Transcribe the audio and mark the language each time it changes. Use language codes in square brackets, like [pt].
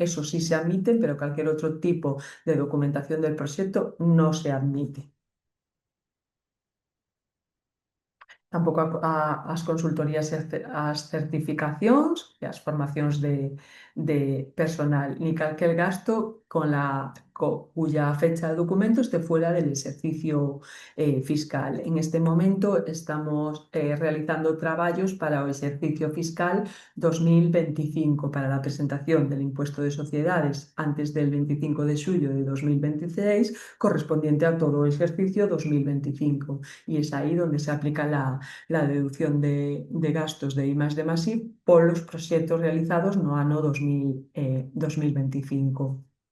[es] Eso sí se admiten, pero cualquier otro tipo de documentación del proyecto no se admite. [gl] Tampouco as consultorías e as certificacións e as formacións de personal, ni calquer gasto [es] cuya fecha de documento esté fuera del [gl] exercicio fiscal. [es] En este momento estamos realizando [gl] traballos para o exercicio fiscal [es] 2025, para la presentación del impuesto de sociedades antes del 25 de xullo de 2026, correspondiente a todo o exercicio 2025. Y es ahí donde se aplica la deducción de gastos de I+D+I por los [gl] proxectos realizados no ano [es] 2025.